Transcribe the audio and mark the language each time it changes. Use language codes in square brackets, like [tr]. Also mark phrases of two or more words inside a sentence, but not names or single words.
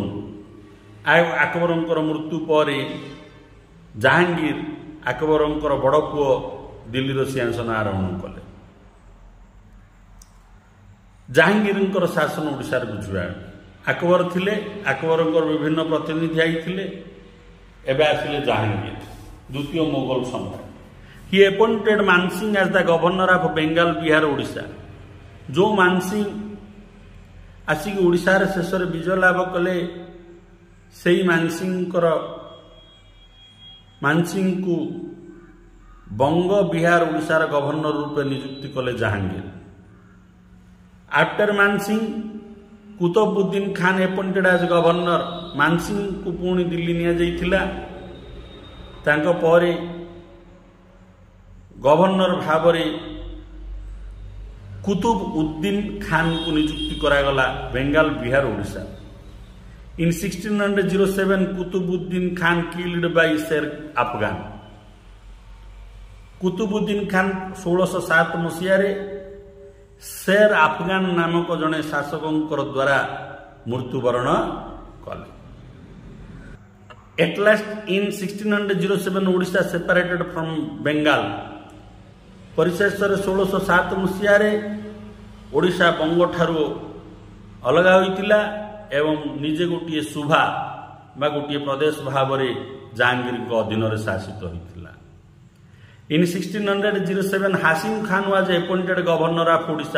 [or] ଆକବରଙ୍କର ମୃତ୍ୟୁ ପରେ ଜାହାଙ୍ଗୀର ଆକବରଙ୍କର ବଡ଼ ପୁଅ ଦିଲ୍ଲୀର ସିଂହାସନ ଆରୋହଣ କଲେ। ଜାହାଙ୍ଗୀରଙ୍କର ଶାସନ ଓଡ଼ିଶାରେ ବୁଝିବା ଆକବର ଥିଲେ। ଆକବରଙ୍କର ବିଭିନ୍ନ ପ୍ରତିନିଧି ଆଇଥିଲେ। ଏବେ ଆସିଲେ ଜାହାଙ୍ଗୀର ଦ୍ୱିତୀୟ ମୋଗଲ ସମ୍ରାଟ। [en] He appointed Mansingh as the governor of Bengal, Bihar, Odisha. [or] ଯେଉଁ ମାନସିଂହ ଆସିକି ଓଡ଼ିଶାରେ ଶେଷରେ ବିଜୟ ଲାଭ କଲେ ସେହି ମାନସିଂହଙ୍କୁ ବଙ୍ଗ, ବିହାର, ଓଡ଼ିଶାର ଗଭର୍ଣ୍ଣର ରୂପେ ନିଯୁକ୍ତି କଲେ ଜାହାଙ୍ଗୀର। [en] ଆଫ୍ଟର ମାନସିଂହ କୁତବୁଦ୍ଦିନ ଖାନ appointed as governor। [or] ମାନସିଂହଙ୍କୁ ପୁଣି ଦିଲ୍ଲୀ ନିଆଯାଇଥିଲା। ତାଙ୍କ ପରେ ଗଭର୍ଣ୍ଣର ଭାବରେ କୁତୁବ ଉଦ୍ଦିନ ଖାନଙ୍କୁ ନିଯୁକ୍ତି କରାଗଲା ବେଙ୍ଗାଲ, ବିହାର, ଓଡ଼ିଶା। [en] In 1607 Qutubuddin Khan killed by Sher Afghan. [or] କୁତୁବୁଦ୍ଦିନ ଖାନ 1607 ମସିହାରେ ଶେର ଆଫଗାନ ନାମକ ଜଣେ ଶାସକଙ୍କର ଦ୍ୱାରା ମୃତ୍ୟୁବରଣ କଲେ। [en] At last in 1607 Odisha separated from Bengal। [or] ପରିଶେଷରେ 1607 ମସିହାରେ ଓଡ଼ିଶା ବଙ୍ଗଠାରୁ ଅଲଗା ହୋଇଥିଲା ଏବଂ ନିଜେ ଗୋଟିଏ ସୁଭା ବା ଗୋଟିଏ ପ୍ରଦେଶ ଭାବରେ ଜାହାଙ୍ଗୀରଙ୍କ ଅଧୀନରେ ଶାସିତ ହୋଇଥିଲା। [en] In 1607 Hasim Khan was appointed governor of Odisha.